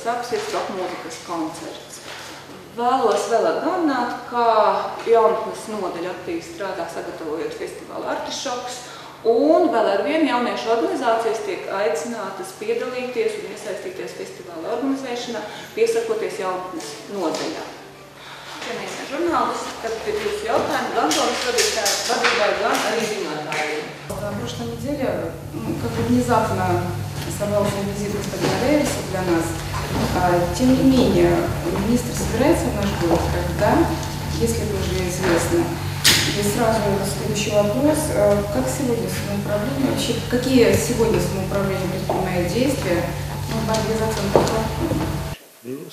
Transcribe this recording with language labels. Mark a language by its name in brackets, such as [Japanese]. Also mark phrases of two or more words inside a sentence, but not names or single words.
[Latvian] sāksies roka mūzikas koncerts. Vēlos vēl atgādināt, ka jaunatnes nodaļa aktīvi strādā sagatavojot festivālu Artišoks, un vēl ar vienu jauniešu organizācijas tiek aicinātas piedalīties un iesaistīties festivāla organizēšanā, piesakoties jaunatnes nodaļā. Cienījamie žurnālisti, tad ir jūsu jautājumi gan Domas vadībai, gan arī ziņotājiem. [Russian] На прошлой неделе как бы внезапно сорвался визит господина Рейерса для нас. Тем не менее, министр собирается в наш город, когда, если бы уже известно. И сразу следующий вопрос. Как сегодня самоуправление, вообще какие сегодня самоуправление предпринимает действия в борьбе за центр?